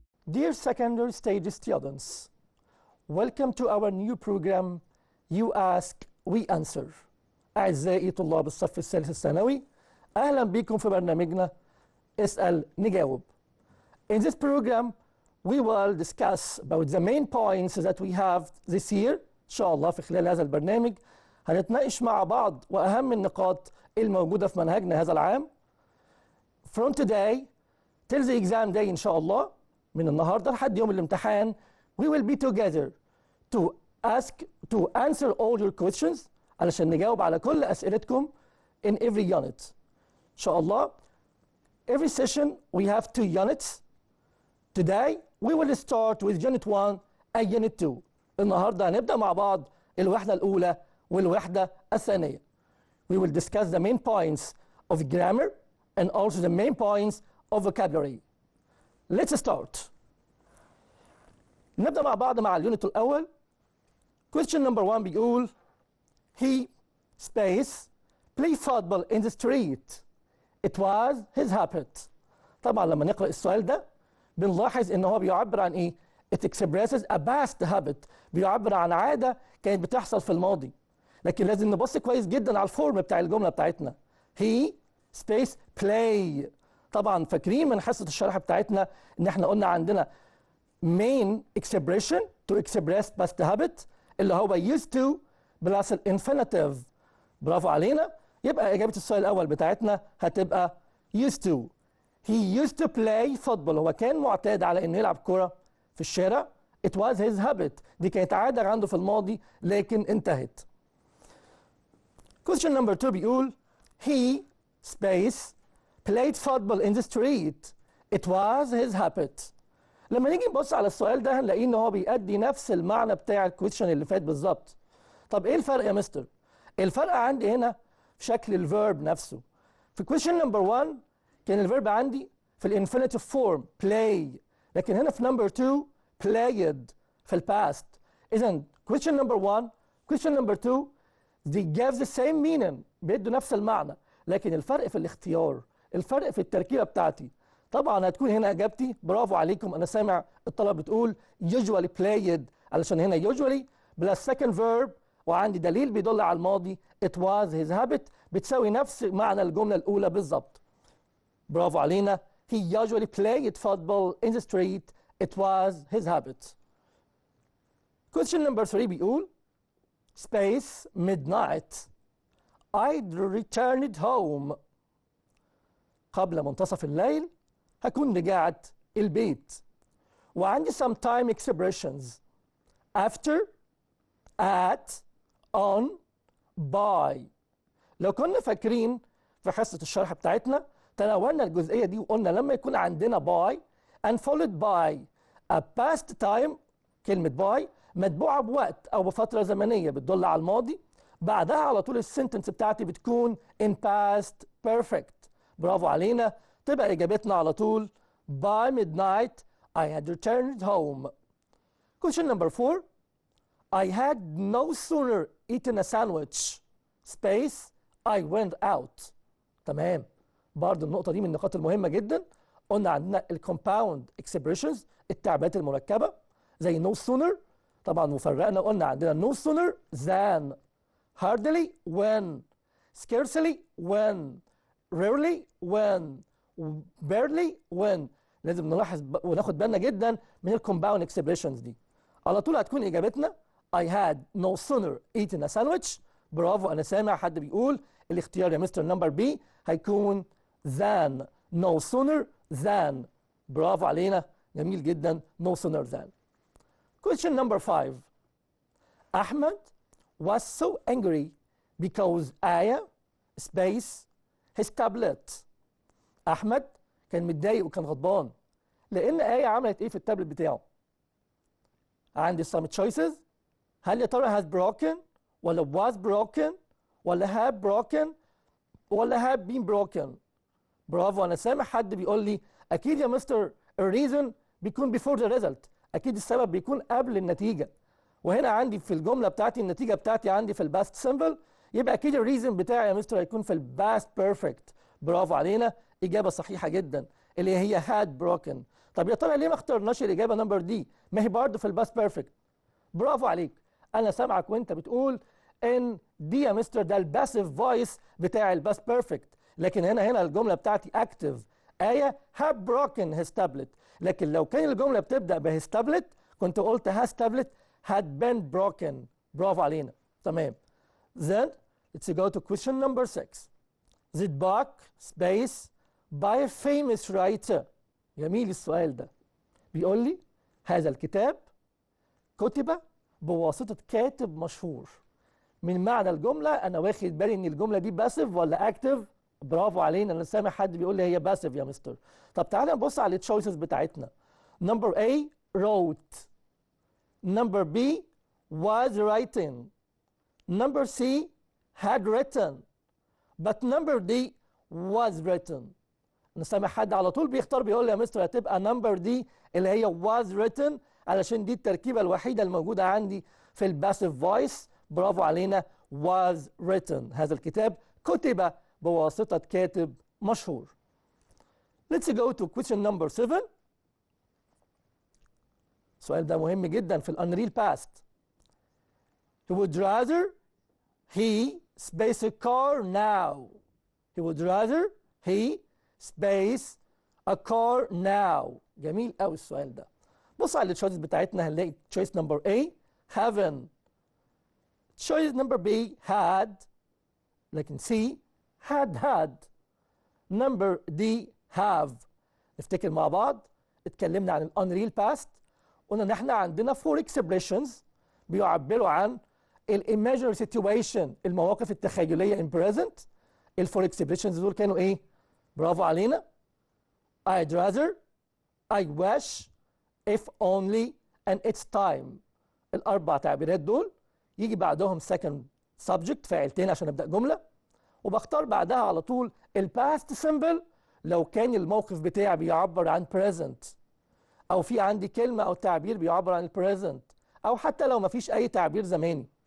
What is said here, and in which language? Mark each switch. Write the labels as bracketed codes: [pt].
[en] Dear secondary stage students, welcome to our new program You Ask We Answer. [ar] أعزائي طلاب الصف الثالث الثانوي، أهلا بكم في برنامجنا اسال نجاوب. [en] In this program, we will discuss about the main points that we have this year. [ar] إن شاء الله في خلال هذا البرنامج هنتناقش مع بعض وأهم النقاط الموجودة في منهجنا هذا العام. [en] From today till the exam day [ar] إن شاء الله، من النهارده لحد يوم الامتحان [en] we will be together to answer all your questions [ar] علشان نجاوب على كل أسئلتكم [en] in every unit. [ar] إن شاء الله. [en] Every session we have 2 units. Today we will start with Unit 1 and Unit 2. [ar] النهارده هنبدأ مع بعض الوحدة الأولى والوحدة الثانية. [en] We will discuss the main points of grammar and also the main points of vocabulary. Let's start. [ar] نبدأ مع بعض مع اليونت الأول. [en] Question number 1 [ar] بيقول [en] he space play football in the street. It was his habit. [ar] طبعا لما نقرأ السؤال ده بنلاحظ ان هو بيعبر عن ايه؟ [en] It expresses a past habit. [ar] بيعبر عن عادة كانت بتحصل في الماضي. لكن لازم نبص كويس جدا على الفورم بتاع الجملة بتاعتنا. He space play. طبعا فاكرين من حصة الشرح بتاعتنا ان احنا قلنا عندنا [en] main expression to express past habit [ar] اللي هو used to plus الانفينيتيف. برافو علينا. يبقى إجابة السؤال الأول بتاعتنا هتبقى used to. [en] He used to play football. [ar] هو كان معتاد على إنه يلعب كرة في الشارع. [en] It was his habit. [ar] دي كانت عادة عنده في الماضي لكن انتهت. [en] Question number 2 [ar] بيقول [en] he space played football in the street. It was his habit. [ar] لما نيجي نبص على السؤال ده هنلاقيه ان هو بيأدي نفس المعنى بتاع الكويشن اللي فات بالظبط. طب ايه الفرق يا مستر؟ الفرق عندي هنا في شكل الفيرب نفسه. في كويشن نمبر 1 كان الفيرب عندي في الانفينيتيف فورم play، لكن هنا في نمبر 2 played في الباست. اذا كويشن نمبر 1 كويشن نمبر 2 [en] they give the same meaning، [ar] بيدوا نفس المعنى، لكن الفرق في الاختيار، الفرق في التركيبه بتاعتي. طبعا هتكون هنا اجابتي برافو عليكم. انا سامع الطلبه بتقول usually played علشان هنا usually بلس second verb وعندي دليل بيدل على الماضي [en] it was his habit [ar] بتساوي نفس معنى الجمله الاولى بالظبط. برافو علينا. [en] he usually played football in the street. it was his habit. Question number 3 [ar] بيقول [en] space midnight I returned home. [ar] قبل منتصف الليل هكون رجعت البيت. وعندي [en] some time expressions after at on by. [ar] لو كنا فاكرين في حصة الشرح بتاعتنا تناولنا الجزئية دي وقلنا لما يكون عندنا [en] by and followed by a past time، [ar] كلمة by متبوعة بوقت أو بفترة زمنية بتدل على الماضي، بعدها على طول السنتنس بتاعتي بتكون [en] in past perfect. [ar] برافو علينا. تبقى إجابتنا على طول [en] by midnight I had returned home. Question number 4 I had no sooner eaten a sandwich space I went out. [ar] تمام. برضه النقطة دي من النقاط المهمة جدا. قلنا عندنا الكومباوند اكسبريشنز التعبيرات المركبة زي no sooner، طبعا وفرقنا قلنا عندنا no sooner than، hardly when، scarcely when، rarely when، barely when. لازم نلاحظ وناخد بالنا جدا من الكومباوند اكسبريشنز دي. على طول هتكون اجابتنا I had no sooner eaten a sandwich. برافو. انا سامع حد بيقول الاختيار يا مستر نمبر بي هيكون than. [en] no sooner than. [ar] برافو علينا. جميل جدا. [en] no sooner than. Question number 5 Ahmed was so angry because Aya space his tablet. [ar] أحمد كان متضايق وكان غضبان لأن آية عملت إيه في التابلت بتاعه؟ عندي [en] some choices. [ar] هل يا ترى [en] has broken ولا was broken ولا have broken ولا have been broken؟ برافو. [ar] أنا سامع حد بيقول لي أكيد يا مستر الريزون بيكون [en] before the result، [ar] أكيد السبب بيكون قبل النتيجة. وهنا عندي في الجملة بتاعتي النتيجة بتاعتي عندي في الباست سيمبل، يبقى أكيد الريزون بتاعي يا مستر هيكون في الباست بيرفكت. برافو علينا. إجابة صحيحة جدا اللي هي had broken. طب يا ترى ليه ما اخترناش الاجابه نمبر دي؟ ما هي برضه في الباست بيرفكت. برافو عليك، انا سامعك وانت بتقول ان دي يا مستر ده الباسيف فويس بتاع الباست بيرفكت، لكن هنا الجمله بتاعتي اكتف. [en] آية have broken his tablet، [ar] لكن لو كان الجمله بتبدا ب [en] his tablet [ar] كنت قلت [en] has tablet had been broken. [ar] برافو علينا، تمام. [en] Then let's go to question number 6. The book space by a famous writer. [ar] جميل السؤال ده. بيقول لي هذا الكتاب كتب بواسطة كاتب مشهور. من معنى الجملة أنا واخد بالي إن الجملة دي باسيف ولا أكتف؟ برافو علينا، أنا سامع حد بيقول لي هي باسيف يا مستر. طب تعالى نبص على التشويسز بتاعتنا. [en] Number A wrote. Number B was writing. Number C had written. But number D was written. [ar] أنا سامع حد على طول بيختار بيقول لي يا مستر هتبقى نمبر دي اللي هي [en] was written، [ar] علشان دي التركيبة الوحيدة الموجودة عندي في الباسيف فويس. برافو علينا، [en] was written. [ar] هذا الكتاب كتب بواسطة كاتب مشهور. [en] Let's go to question number 7. [ar] السؤال ده مهم جدا في الأنريل باست. [en] He would rather he space a car now. He would rather he space a car now. [ar] جميل قوي السؤال ده. بص على التشويس بتاعتنا هنلاقي [en] choice number A haven't. choice number B had. [ar] لكن [en] C had. number D have. [ar] نفتكر مع بعض اتكلمنا عن الانريل باست، قلنا ان احنا عندنا 4 expressions بيعبروا عن الايماجينري سيتويشن، المواقف التخيليه [en] in present. [ar] الفور expressions دول كانوا ايه؟ برافو علينا. [en] I'd rather, I wish, if only, and it's time. [ar] الاربع تعبيرات دول يجي بعدهم [en] second subject [ar] فاعلتين عشان ابدا جمله، وبختار بعدها على طول الباست سيمبل لو كان الموقف بتاعي بيعبر عن present، او في عندي كلمه او تعبير بيعبر عن البريزنت، او حتى لو ما فيش اي تعبير زماني.